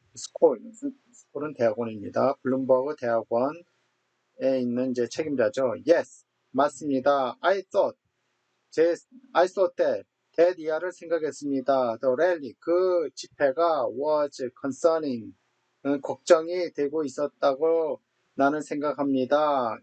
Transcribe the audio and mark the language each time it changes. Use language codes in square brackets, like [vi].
[ko] 스콜은 대학원입니다. 블룸버그 대학원에 있는 이제 책임자죠. [en] Yes, [ko] 맞습니다. [en] I thought that [ko] 이하를 생각했습니다. [en] The rally, [ko] 그 집회가 [en] was concerning, [ko] 걱정이 되고 있었다고 나는 생각합니다.